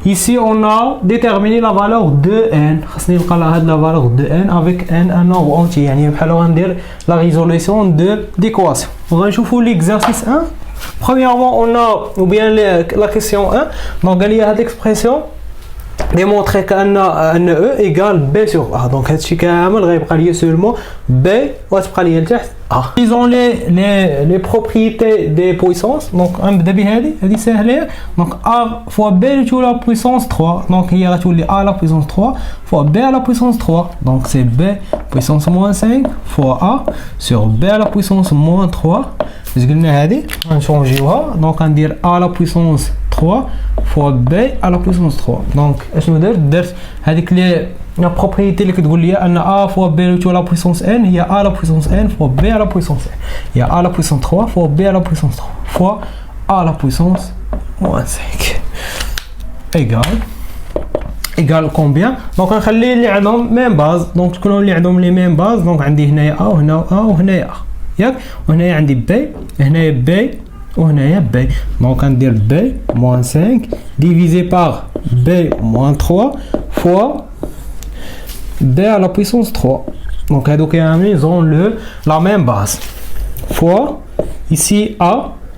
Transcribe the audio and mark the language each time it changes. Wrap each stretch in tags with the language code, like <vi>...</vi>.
<fr>Ici on a déterminé la valeur de n.</fr> <ar>خاصني نلقى هاد</ar> <fr>la valeur de n avec n un nombre entier.</fr> <ar>يعني بحال غندير</ar> <fr>la résolution de d'équation.</fr> <ar>غنشوفوا</ar> <fr>l'exercice 1. Premièrement on a ou bien la question 1. Donc</fr> <ar>قال لي هاد</ar> <fr>l'expression démontrer qu'un E égale B sur A.</fr> <ar>Donc هادشي كامل غيبقى لي seulement B وتبقى لي لتحت A.</ar> <fr>Disons les propriétés des puissances.</fr> <ar>Donc غنبدا بهذه ساهله.</ar> <fr>Donc A fois B à la puissance 3. Donc</fr> <ar>هي غتولي</ar> <fr>A à la puissance 3 fois B à la puissance 3. Donc c'est B puissance moins 5 fois A sur B à la puissance moins 3.</fr> <ar>اش قلنا هذه غنشونجيوها.</ar> <fr>دونك غندير A à la puissance 3 fois B à la puissance 3. دونك</fr> <ar>اشنو درت هذيك لي</ar> <fr>la propriété</fr> <ar>اللي كتقول لي ان</ar> <fr>A fois B à la puissance n هي A à la puissance n fois B à la puissance n. هي A à la puissance 3 fois B à la puissance 3 fois A à la puissance moins 5 égale combien.</fr> <ar>دونك غنخلي اللي عندهم ميم باز. دونك شكون اللي عندهم لي ميم باز؟ دونك عندي هنايا A وهنا A وهنايا A ياك، وهنايا عندي B هنايا B وهنايا B.</ar> <fr>دونك غندير B moins 5 divisé par B moins 3 fois B à la puissance 3. Donc ils ont la même base fois ici A.</fr>